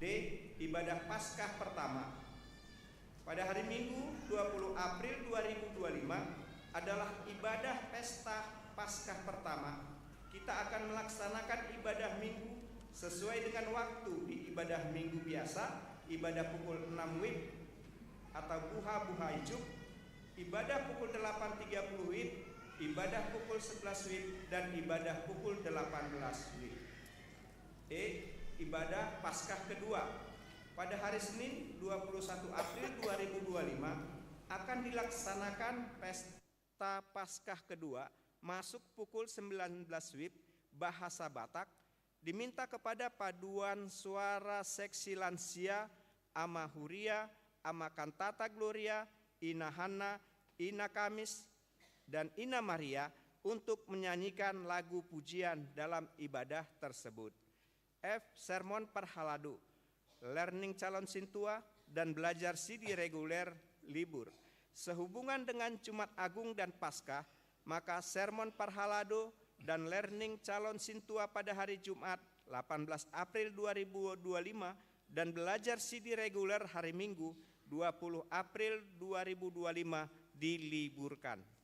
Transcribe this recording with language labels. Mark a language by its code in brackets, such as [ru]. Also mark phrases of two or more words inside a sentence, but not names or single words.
[id] Ibadah Paskah pertama pada hari Minggu 20 April 2025 adalah ibadah pesta Paskah pertama. Kita akan melaksanakan ibadah minggu sesuai dengan waktu di ibadah minggu biasa, ibadah pukul 6 WIB atau buha ijuk, ibadah pukul 8.30 WIB, ibadah pukul 11 WIB, dan ibadah pukul 18 WIB. E. Ibadah Paskah kedua pada hari Senin 21 April 2025 akan dilaksanakan pesta Paskah kedua, masuk pukul 19 WIB, bahasa Batak, diminta kepada paduan suara seksi lansia, Ama Huria, Ama Kantata Gloria, Ina Hana, Ina Kamis, dan Ina Maria untuk menyanyikan lagu pujian dalam ibadah tersebut. F. Sermon Parhaladu, learning calon sintua, dan belajar CD reguler libur. Sehubungan dengan Jumat Agung dan Paskah, maka sermon Parhalado dan learning calon sintua pada hari Jumat 18 April 2025 dan belajar CD reguler hari Minggu 20 April 2025 diliburkan.